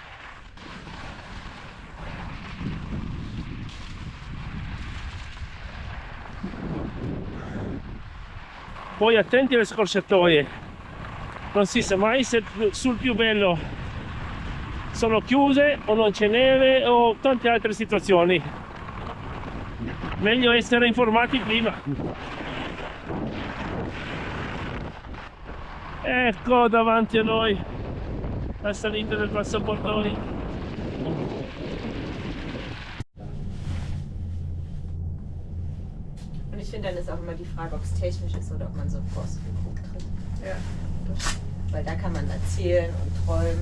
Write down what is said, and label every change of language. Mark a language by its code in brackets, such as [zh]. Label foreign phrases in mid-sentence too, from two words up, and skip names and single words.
[it] Poi attenti alle scorciatoie, non si sa mai se sul più bello sono chiuse o non c'è neve o tante altre situazioni. Meglio essere informati prima. Ecco davanti a noi la salita del Passo Pordoi. [de] Und ich finde, dann ist auch immer die Frage, ob es technisch ist oder ob man so einen Forstbetrug kriegt. Ja. Weil da kann man erzählen und träumen.